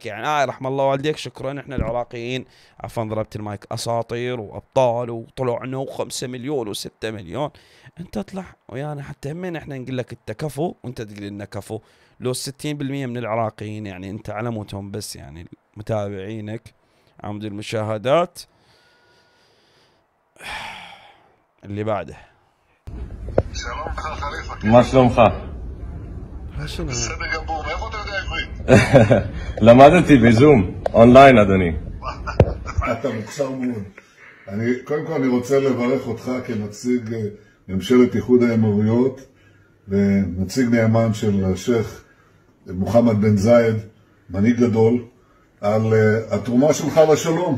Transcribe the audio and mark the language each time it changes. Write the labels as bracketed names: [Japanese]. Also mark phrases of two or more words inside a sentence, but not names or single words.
[Arabic] يعني رحم الله والديك، شكرا احنا العراقيين، عفوا ضربت المايك، اساطير وابطال وطلعنا و5 مليون و6 مليون. انت اطلع ويانا حتى همين احنا نقول لك انت كفو وانت تقول لنا كفو. لو 60% من العراقيين، يعني انت على موتهم بس، يعني متابعينك عمود المشاهدات. اللي بعده. [Hebrew] שלום לך חליפה. מה שלומך? [Arabic] شنو؟ [Hebrew] בסדר גמור, מאיפה אתה יודע עברית? למדתי בזום, אונליין אדוני. אתה מוכשר מאוד. קודם כל אני רוצה לברך אותך כנציג ממשלת איחוד האמירויות, ונציג נאמן של השייח מוחמד בן זאיד, מנהיג גדול, על התרומה שלך לשלום.